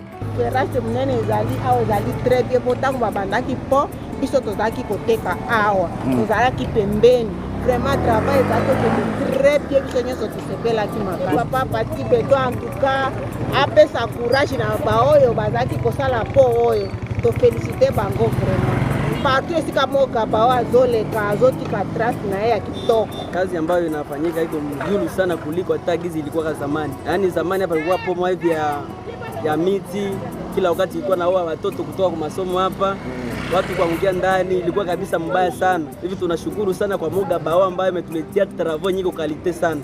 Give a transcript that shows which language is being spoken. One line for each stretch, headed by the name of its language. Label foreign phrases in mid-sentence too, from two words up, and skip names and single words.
Lingala: terrasse munene ezali awa ezali
French: très bien
Lingala: potango babandaki po biso tozalaki koteka awa tozalaki pembeni
French: vraiment travail
Lingala: ezali
French: très bien
Lingala: biso nyonso tosepelaki makasi papa Pati Beto
French: en tout cas
Lingala: apesa courage na baoyo bazalaki kosala po oyo tofélicite bango
French: vraiment partout
Lingala: esika mogaba azoleka azotika trace na yeye ya kitoko.
Swahili: Kazi ambayo inafanyika iko mzuri sana kuliko hata gizi ilikuwa zamani. Yaani zamani hapa ilikuwa pomo hivi ya miti, kila wakati ilikuwa naoa watoto kutoka kwa masomo hapa. Watu kuangukia ndani ilikuwa kabisa mbaya sana. Hivi tunashukuru sana kwa mogaba ambaye ametuletea travaux nyingi kalite sana.